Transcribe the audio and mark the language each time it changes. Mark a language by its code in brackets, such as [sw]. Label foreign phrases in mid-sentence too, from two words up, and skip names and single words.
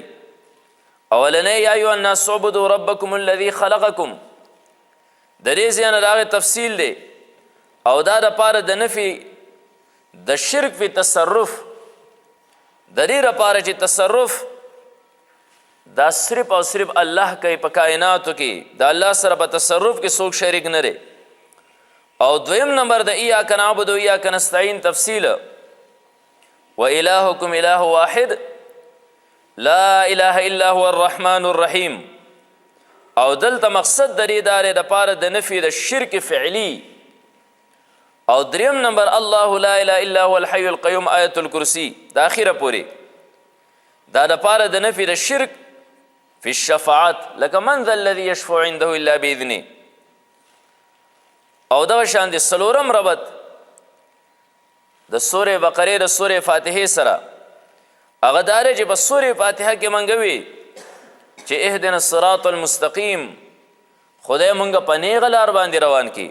[ps] اولنې [ar] یا ایها الناس اعبدوا ربکم الذی خلقکم [ps] د دې ځای نه دغه تفصیل دی او دا د پاره د نفي د شرک په تصرف د دې لپاره چې تصرف دا صرف او صرف الله کوي په کائناتو کې د الله سره په تصرف کې څوک شریک نه لري. او دویم نمبر د [ar] ایاک نعبد و ایاک نستعین [ps] تفصیل [ar] و الهکم اله واحد لا اله الا هو الرحمن الرحیم [ps] او دلته مقصد د دې دارې د پاره د نفي د شرک فعلی. او دریم نمبر [ar] الله لا اله الا هو الحي القيوم آیت الکرسی [ps] د اخره پوری دا د پاره د نفي د شرک [ar] فی الشفاعت [ps] لکه [ar] من ذا الذي يشفع عنده الا باذنه. [ps] او دا شان د سلورم ربط د سورې بقره د سورې فاتحه سره هغه دار چې په سورې فاتحه کې منګوي چې [ar] اهدنا الصراط المستقیم [ps] خدای مونږ په نیغ لار باندې روان کی.